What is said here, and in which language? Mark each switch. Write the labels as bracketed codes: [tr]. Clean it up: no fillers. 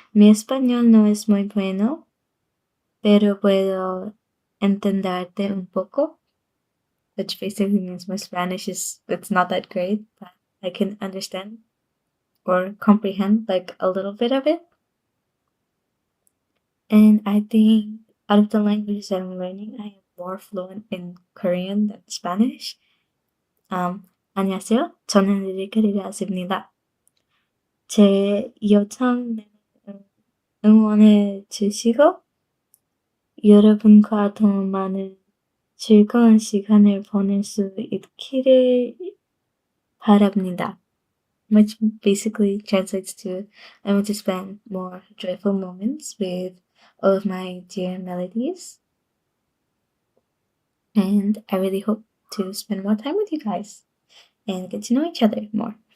[es] Mi español no es muy bueno, pero puedo entenderte un poco, [en] which basically means my Spanish it's not that great, but I can understand or comprehend like a little bit of it. And I think out of the languages that I'm learning, I am more fluent in Korean than Spanish. [ko] 안녕하세요. 저는 리리크 리라스입니다. 제 요청은 응원해 주시고 여러분과 더 많은 즐거운 시간을 보낼 수 있기를 바랍니다. [en] Which basically translates to I want to spend more joyful moments with all of my dear melodies. And I really hope to spend more time with you guys and get to know each other more.